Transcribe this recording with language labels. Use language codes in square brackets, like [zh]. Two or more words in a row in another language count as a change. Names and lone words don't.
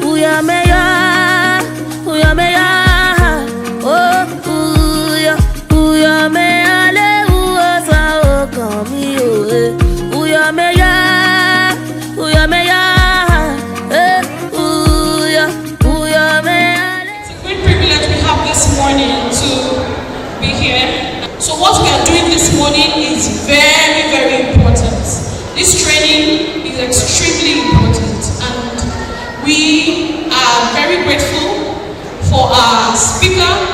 [en] Uyo me ya, oh uyo me ya le uosan okami o. Uyo me ya, uyo me ya. It's a great privilege we have this morning to be here. So what we are doing this morning is very, very important. This training is extremely important, and we are very grateful for our speaker.